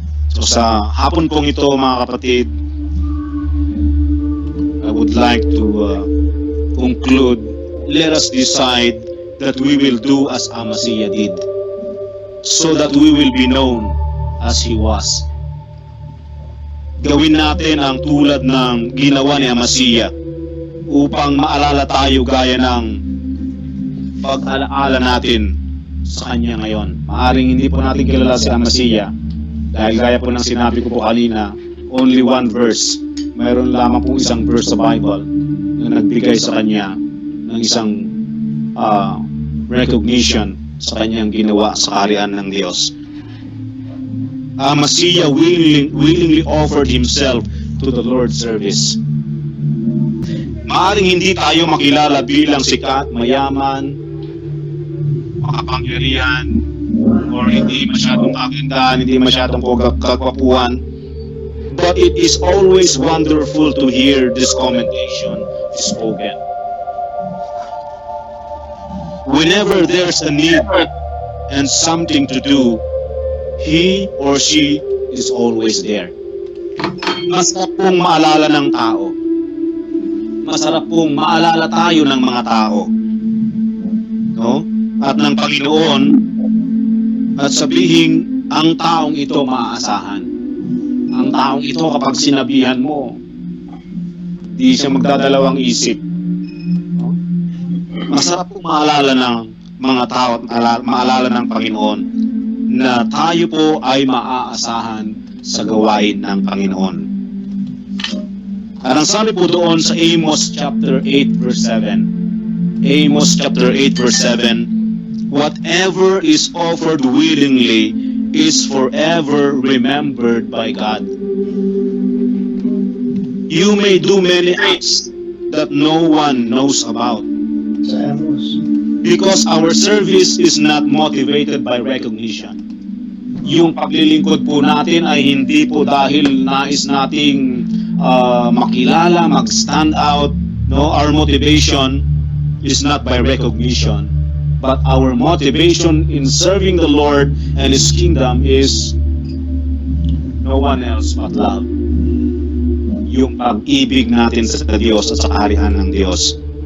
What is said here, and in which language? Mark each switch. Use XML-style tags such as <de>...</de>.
<en>So</en> <tl>sa hapon pong ito mga kapatid,</tl> <en>I would like to conclude, let us decide that we will do as Amaziah did, so that we will be known as he was.</en> <tl>Gawin natin ang tulad ng ginawa ni Amaziah upang maalala tayo gaya ng pag-alaala natin sa kanya ngayon. Maaring hindi po natin kilala si Amaziah dahil gaya po ng sinabi ko po kanina,</tl> <en>only one verse.</en> <tl>Mayroon lamang po isang verse sa Bible na nagbigay sa kanya ng isang recognition sa kanyang ginawa sa kaharian ng Diyos.</tl> <en>Amaziah willingly offered himself to the Lord's service.</en> <tl>Maaring hindi tayo makilala bilang sikat, mayaman, makapangyarihan, or hindi masyadong kagandahan, hindi masyadong kagwapuan.</tl> <en>But it is always wonderful to hear this commendation spoken. Whenever there's a need and something to do, he or she is always there.</en> <tl>Masarap pong maalala ng tao. Masarap pong maalala tayo ng mga tao. No? At ng Panginoon, at sabihin, ang taong ito maaasahan. Ang taong ito kapag sinabihan mo, di siya magdadalawang isip. No? Masarap pong maalala ng mga tao at maalala ng Panginoon na tayo po ay maaasahan sa gawain ng Panginoon. At ang sabi po doon sa</tl> <en>Amos chapter 8 verse 7, Amos chapter 8 verse 7, whatever is offered willingly is forever remembered by God. You may do many acts that no one knows about, because our service is not motivated by recognition.</en> <tl>Yung paglilingkod po natin ay hindi po dahil nais nating makilala, mag-stand out.</tl> <en>No, our motivation is not by recognition, but our motivation in serving the Lord and His kingdom is no one else but love.</en> <tl>Yung pag-ibig natin sa Diyos at sa kaharian ng Diyos.</tl>